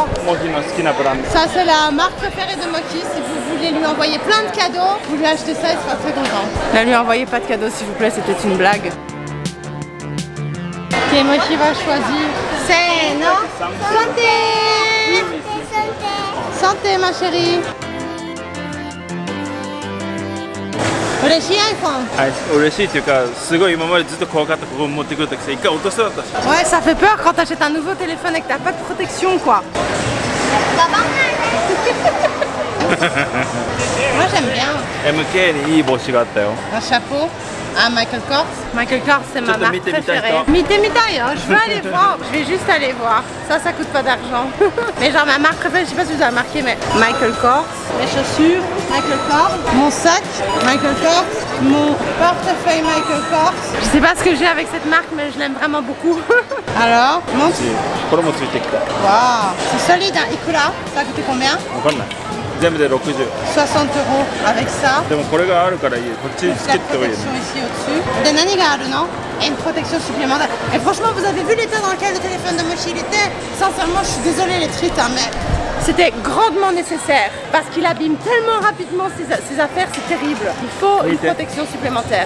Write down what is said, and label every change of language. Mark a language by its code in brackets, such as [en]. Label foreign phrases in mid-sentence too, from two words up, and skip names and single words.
[fr] Ça, c'est la marque préférée de Mochi. Si vous voulez lui envoyer plein de cadeaux, vous lui achetez ça, il sera très content. Ne lui envoyez pas de cadeaux, s'il vous plaît, c'était une blague. Ok, Mochi va choisir. C'est non. Santé. Santé, ma chérie. [ja] 嬉しい iPhone。はい、嬉しいっていうか、すごい今までずっと怖かったここ持ってくるときさ、一回落としそうだったし。 [fr] Ouais, ça fait peur quand t'achètes un nouveau téléphone et que t'as pas de protection, quoi. Moi j'aime bien. [ja] MK にいい帽子があったよ。 [fr] Un chapeau. Ah, Michael Kors. Michael Kors, c'est ma marque préférée. Mite-mitaille, hein. Je veux aller voir. Je vais juste aller voir. Ça coûte pas d'argent. Mais genre ma marque préférée, je sais pas si vous avez remarqué, mais Michael Kors. Mes chaussures, Michael Kors. Mon sac, Michael Kors. Mon portefeuille, Michael Kors. Je sais pas ce que j'ai avec cette marque, mais je l'aime vraiment beaucoup. Alors, montre. Waouh, c'est solide, hein. Ikura, ça a coûté combien? [ja] 全部で60 [fr] 60 € avec ça. [ja] でもこれがあるからいい。こっちつけておいて。 [fr] Ici au-dessus. De Nanigaru, non? Et une protection supplémentaire. Et franchement, vous avez vu l'état dans lequel le téléphone de Mochi il était? Sincèrement, je suis désolée les trites, hein, mais c'était grandement nécessaire parce qu'il abîme tellement rapidement ses affaires, c'est terrible. Il faut une protection supplémentaire.